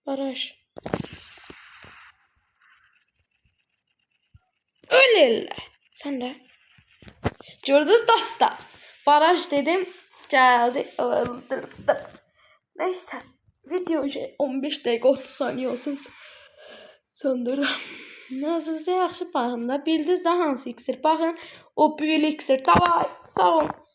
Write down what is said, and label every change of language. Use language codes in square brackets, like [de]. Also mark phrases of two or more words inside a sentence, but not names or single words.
[tr] Baraj. Öyle. Sen de. Gördünüz dostlar. Baraj dedim. Geldi. Öldürdü. Neyse. Video 15 dakika 30 saniye olsun. [az] Söndürürüm. Özünüzə yaxşı baxın da. Bildiniz də hansı iksir? Baxın. [tr] O büyülü iksir. [az] Davay. Sağ olun.